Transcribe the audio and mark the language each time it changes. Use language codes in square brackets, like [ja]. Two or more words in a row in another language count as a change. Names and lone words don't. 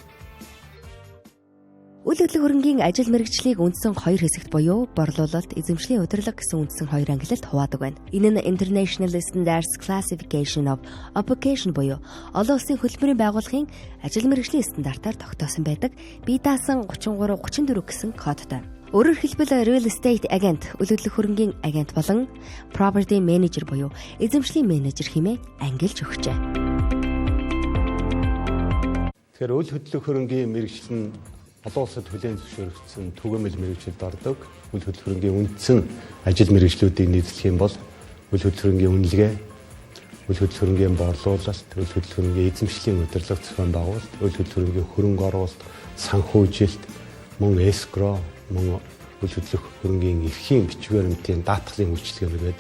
[mn] Үйл хөдлөх хөрөнгийн ажил мэргэжлийг үндсэн хоёр хэсэгт буюу борлуулалт, эзэмшлийн удирдлага гэсэн үндсэн хоёр ангилалд хуваадаг байна. Энэ нь [en] International Standards Classification of Occupation [mn] буюу олон улсын хөтөлбөрийн байгууллагын ажил мэргэжлийн стандартаар тогтоосон байдаг. Бие даасан 33-34 гэсэн кодтой. Өөрөөр хэлбэл [en] real estate agent, [mn] үйл хөдлөх хөрөнгийн агент болон [en] property manager [mn] буюу эзэмшлийн менежер хэмээн ангилж өгчээ. Тэгэхээр үйл хөдлөх хөрөнгийн мэргэжил нь олон улсад хүлээн зөвшөөрөгдсөн түгээмэл мэргэжилд ордог. Үйл хөдлөх хөрөнгийн үндсэн ажил мэргэжлүүдийг нийтлэх юм бол үйл хөдлөх хөрөнгийн үнэлгээ, үйл хөдлөх хөрөнгийн борлуулалт, үйл хөдлөх хөрөнгийн эзэмшлийн удирдлага зохион байгуулалт, үйл хөдлөх хөрөнгийн хөрөнгө оруулалт, санхүүжилт, мөн escrow, мөн үйл хөдлөх хөрөнгийн эрхийн бичиг баримтын даатгалын үйлчилгээнүүд байдаг.